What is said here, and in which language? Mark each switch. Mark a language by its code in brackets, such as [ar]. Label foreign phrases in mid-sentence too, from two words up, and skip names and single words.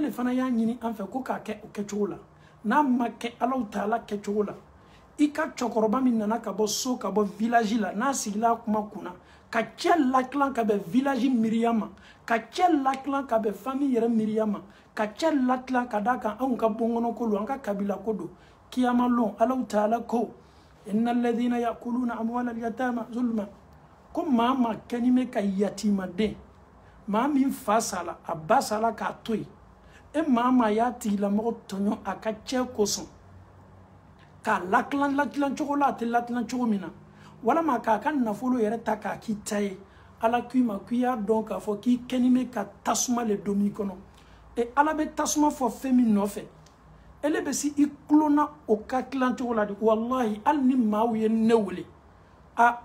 [bm] le fana y'a ɲini an fɛ ko k'a kɛ o kɛcogo la n'a ma kɛ alaw taala kɛcogo la i ka cɛkɔrɔba min nana ka bɔ so ka bɔ village la n'a sigila a kuma kunna ka cɛ latilan ka bɛn village miiriya ma ka cɛ latilan ka bɛn famille yɛrɛ miiriya ma ka cɛ latilan ka d'a kan anw ka bɔnkɔnɔ ko don an ka kabila ko don kiyama lon alaw taala ko [ar] إن الذين يأكلون أموال اليتامى ظلما [bm] ko maa ma kɛni bɛ ka yatimaden maa min fa sala a ba sala k'a to yen e maa ma y'a tigilamɔgɔ tɔɲɔ a ka cɛ kosɔn k'a latilan cogo la a tɛ latilan cogo min na walama k'a ka nafolo yɛrɛ ta k'a k'i ta ye ala k'i ma k'i y'a dɔn k'a fɔ k'i kɛni bɛ ka tasuma le don min kɔnɔ ala bɛ tasuma fɔ fɛn min nɔfɛ ele bɛ si i kulonna o ka tilan cogo la de wallahi hali ni maaw ye ne wele a